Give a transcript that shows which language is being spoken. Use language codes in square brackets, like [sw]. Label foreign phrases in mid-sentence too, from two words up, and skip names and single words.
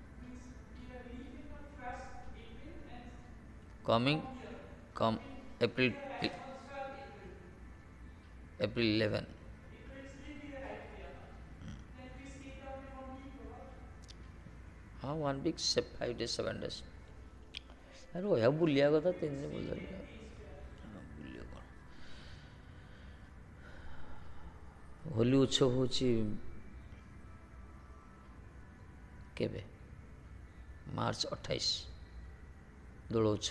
[or] ଏପ୍ରିଲ 11। ହଁ 1 week, 5 days 7 days। ରହିବା ବୁଲିବା କଥା, 3 ଦିନ ବୁଲିବା। ବୁଲିବ କ'ଣ? ହୋଲି ଉତ୍ସବ ହେଉଛି କେବେ? ମାର୍ଚ୍ଚ 28 ଦୋଳ ଉତ୍ସବ।